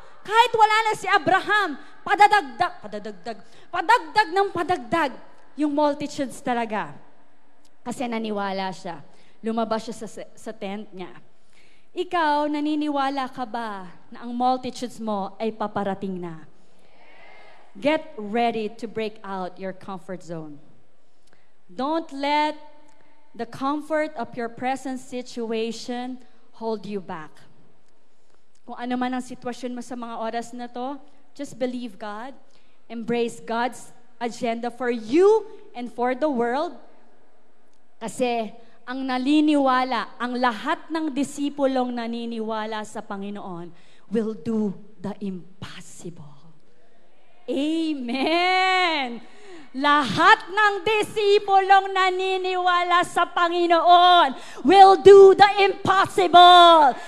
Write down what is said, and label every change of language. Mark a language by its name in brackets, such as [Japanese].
[Filipino] Kahit wala na si Abraham, padagdag ng padagdag, yung multitudes talaga. Kasi naniwala siya. Lumabas siya sa tent niya. Ikaw, naniniwala ka ba na ang multitudes mo ay paparating na? [English] Get ready to break out your comfort zone. Don't let the comfort of your present situation hold you back. [Filipino] Kung ano man ang sitwasyon mo sa mga oras na to, [English] just believe God. Embrace God's agenda for you and for the world. [Filipino] Kasi ang naniniwala, ang lahat ng disipulong naniniwala sa Panginoon [English] will do the impossible. [Filipino] Amen! Lahat ng disipulong naniniwala sa Panginoon [English] will do the impossible.